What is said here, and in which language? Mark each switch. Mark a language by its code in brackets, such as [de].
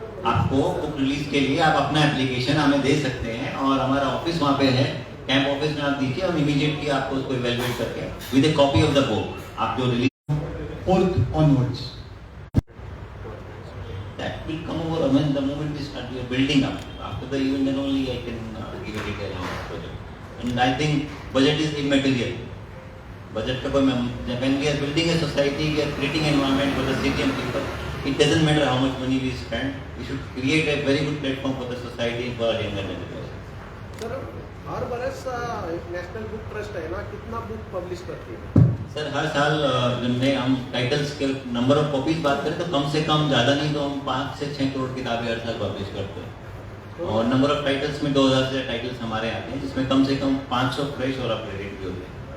[hi] आपको book release के लिए आप अपना एप्लीकेशन हमें दे सकते हैं और हमारा ऑफिस वहाँ पे है, कैंप ऑफिस में आप दीजिए, हम इमीडिएटली आपको उसको इवेलुएट करके [en] with a copy of the book [hi] आप जो release [en] 4th onwards. that will come over when the moment we start building up. After the event, then only I can give a detail on the project. And I think budget is immaterial. Budget [hi] का कोई [en] when we are building a society, we are creating an environment for the city and people. It doesn't matter how much money we spend. We should create a very good platform for the society and for our younger generation. [hi] Sir हर बरस national book trust है ना, कितना book publish करती है? Sir हर साल जिनमें हम titles के नंबर ऑफ कॉपीज बात करें तो कम से कम ज़्यादा नहीं तो हम 5 से 6 करोड़ किताबें हर साल पब्लिश करते हैं. और नंबर ऑफ टाइटल्स में 2000 से टाइटल्स हमारे आते हैं, जिसमें कम से कम 500 फ्रेश और अपडेटेड भी होते हैं.